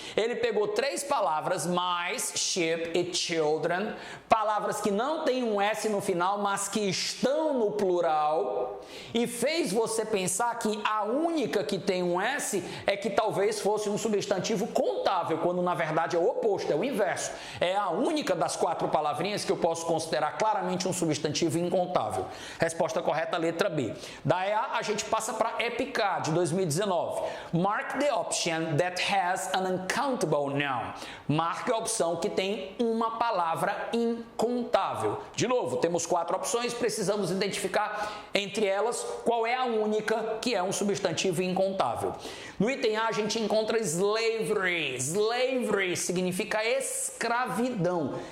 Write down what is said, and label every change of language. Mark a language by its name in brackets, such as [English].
[Portuguese] Ele pegou 3 palavras, mais, sheep e children, palavras que não têm um S no final, mas que estão no plural, e fez você pensar que a única que tem um S é que talvez fosse um substantivo contável, quando na verdade é o oposto, é o inverso. É a única das 4 palavrinhas que eu posso considerar claramente um substantivo incontável. Resposta correta, letra B. Da EA, a gente passa para EPICA, de 2019. [English] Mark the option that has an uncountable noun. [Portuguese] Marque a opção que tem uma palavra incontável. De novo, temos 4 opções, precisamos identificar entre elas qual é a única que é um substantivo incontável. No item A, a gente encontra slavery. Slavery significa escravidão.